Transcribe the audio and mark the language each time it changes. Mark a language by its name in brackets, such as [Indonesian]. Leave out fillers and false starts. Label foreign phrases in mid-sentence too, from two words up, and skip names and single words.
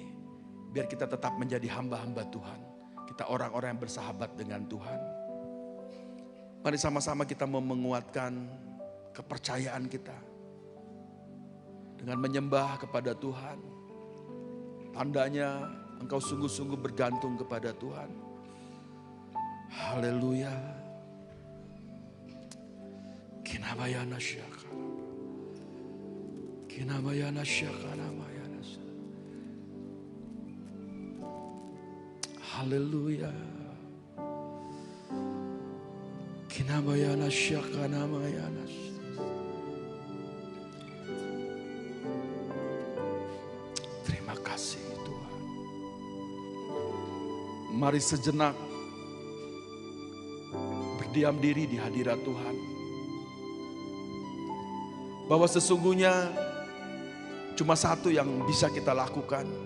[Indonesian] Biar kita tetap menjadi hamba-hamba Tuhan. Kita orang-orang yang bersahabat dengan Tuhan. Mari sama-sama kita mau menguatkan kepercayaan kita. Dengan menyembah kepada Tuhan. Tandanya engkau sungguh-sungguh bergantung kepada Tuhan. Haleluya. Kinabayana syaka. Kinabayana syaka namayana. Haleluya. Kinabayana syaka namayana. Terima kasih Tuhan. Mari sejenak berdiam diri di hadirat Tuhan. Bahwa sesungguhnya cuma satu yang bisa kita lakukan.